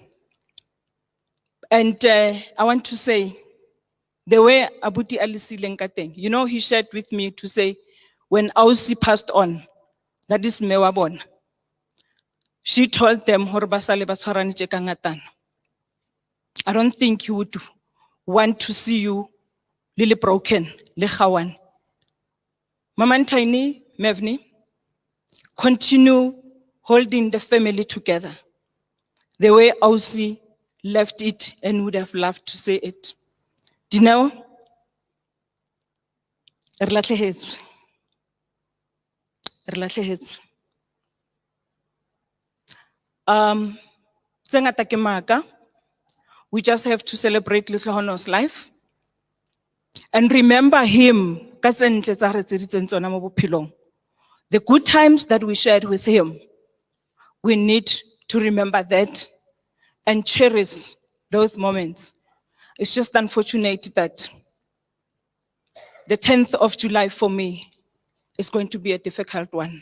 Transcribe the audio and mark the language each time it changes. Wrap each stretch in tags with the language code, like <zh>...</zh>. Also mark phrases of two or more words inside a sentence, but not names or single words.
<en>And I want to say, the way Abuti Alisi Lenkateng, you know, he shared with me to say, when Ausi passed on, that is Mewabon, she told them, I don't think he would want to see you really broken, Lehawan. Mama Tiny, Mevni, continue holding the family together. The way Ausi left it and would have loved to say it.</en> <tn>Dineo, re latlhehetswe. Re latlhehetswe. Tse ngata ke maaka.</tn> <en>We just have to celebrate Lehlohonolo's life and remember him.</en> <tn>Ka tse ntle tsa re etseditseng tsona mo bophelong.</tn> <en>The good times that we shared with him, we need to remember that and cherish those moments. It's just unfortunate that the 10th of July for me is going to be a difficult one.</en>